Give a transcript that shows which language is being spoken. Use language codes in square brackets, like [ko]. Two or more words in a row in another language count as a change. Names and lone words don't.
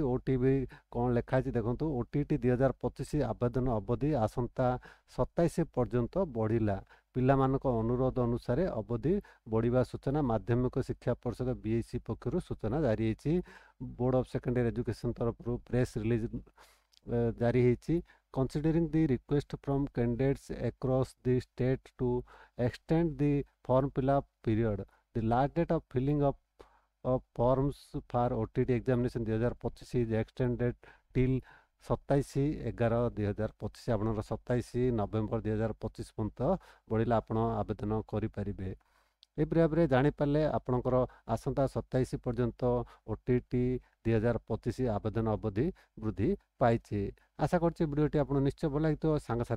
[or] OTV କ'ଣ ଲେଖା ହେଇଛି ଦେଖନ୍ତୁ, OTET 2025 ଆବେଦନ ଅବଧି ଆସନ୍ତା 27 ପର୍ଯ୍ୟନ୍ତ ବଢ଼ିଲା। ପିଲାମାନଙ୍କ ଅନୁରୋଧ ଅନୁସାରେ ଅବଧି ବଢ଼ିବା ସୂଚନା ମାଧ୍ୟମିକ ଶିକ୍ଷା ପରିଷଦ BEC ପକ୍ଷରୁ ସୂଚନା ଜାରି ହେଇଛି। ବୋର୍ଡ଼ ଅଫ୍ ସେକେଣ୍ଡାରୀ ଏଜୁକେସନ୍ ତରଫରୁ [en] press release [or] ଜାରି ହେଇଛି। [en] Considering the request from candidates across the state to extend the form fill-up period, the last date of filling up of forms for OTET examination 2025 is extended till 27/11/2025। [or] ଆପଣଙ୍କର 27 ନଭେମ୍ବର 2025 ପର୍ଯ୍ୟନ୍ତ ବଢ଼ିଲା, ଆପଣ ଆବେଦନ କରିପାରିବେ। ଏହିପରି ଭାବରେ ଜାଣିପାରିଲେ ଆପଣଙ୍କର ଆସନ୍ତା 27 ପର୍ଯ୍ୟନ୍ତ OTET 2025 ଆବେଦନ ଅବଧି ବୃଦ୍ଧି ପାଇଛି। ଆଶା କରୁଛି ଭିଡ଼ିଓଟି ଆପଣଙ୍କୁ ନିଶ୍ଚୟ ଭଲ ଲାଗିଥିବ।